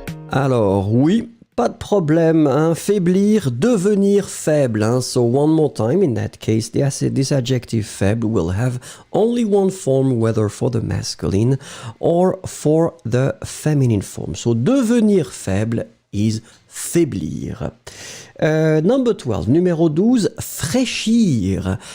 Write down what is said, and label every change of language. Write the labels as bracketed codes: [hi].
[fr] Alors, oui, pas de problème, hein, faiblir, devenir faible. Hein. [en] So one more time, in that case, this adjective faible will have only one form, whether for the masculine or for the feminine form. So devenir faible is faiblir. Number 12, numéro 12, fraîchir.